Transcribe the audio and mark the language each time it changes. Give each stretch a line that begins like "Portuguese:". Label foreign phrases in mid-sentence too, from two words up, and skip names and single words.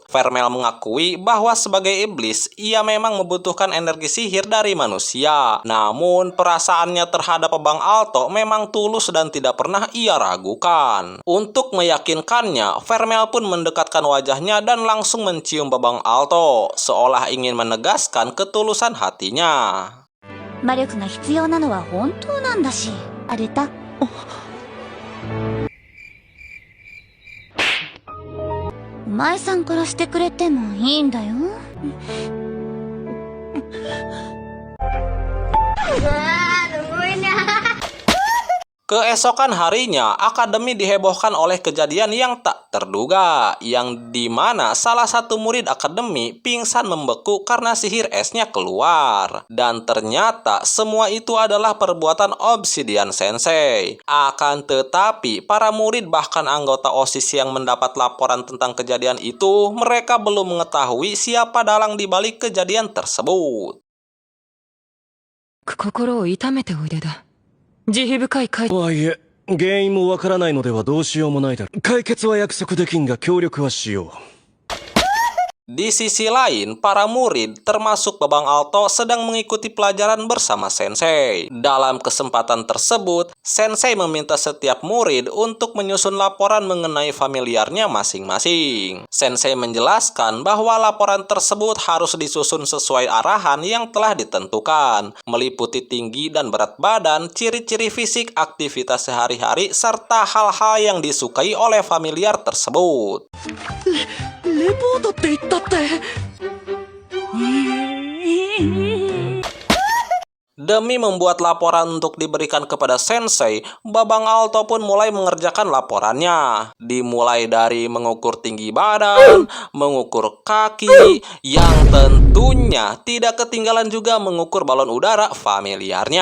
Indonesian: Vermel mengakui bahwa sebagai iblis, ia memang membutuhkan energi sihir dari manusia. Namun, perasaannya terhadap Babang Alto memang tulus dan tidak pernah ia ragukan. Untuk meyakinkannya, Vermel pun mendekatkan wajahnya dan langsung mencium Babang Alto, seolah ingin menegaskan ketulusan hatinya.
Japanese: 魔力が必要なのは本当なんだし、あれだ。お前さんからしてくれてもいいんだよ。
Indonesian: Keesokan harinya, akademi dihebohkan oleh kejadian yang tak terduga, yang dimana salah satu murid akademi pingsan membeku karena sihir esnya keluar. Dan ternyata semua itu adalah perbuatan Obsidian Sensei. Akan tetapi, para murid bahkan anggota OSIS yang mendapat laporan tentang kejadian itu, mereka belum mengetahui siapa dalang di balik kejadian tersebut.
Japanese: 心を痛めておいでだ。慈悲深い解。とはいえ、原因もわからないのではどうしようもないだろう。解決は約束できんが協力はしよう。
Indonesian: Di sisi lain, para murid, termasuk Babang Alto, sedang mengikuti pelajaran bersama Sensei. Dalam kesempatan tersebut, Sensei meminta setiap murid untuk menyusun laporan mengenai familiarnya masing-masing. Sensei menjelaskan bahwa laporan tersebut harus disusun sesuai arahan yang telah ditentukan, meliputi tinggi dan berat badan, ciri-ciri fisik, aktivitas sehari-hari, serta hal-hal yang disukai oleh familiar tersebut.
Japanese: レポートって言ったって。
Indonesian: Demi membuat laporan untuk diberikan kepada Sensei, Babang Alto pun mulai mengerjakan laporannya. Dimulai dari mengukur tinggi badan, mengukur kaki, yang tentunya tidak ketinggalan juga mengukur balon udara familiarnya.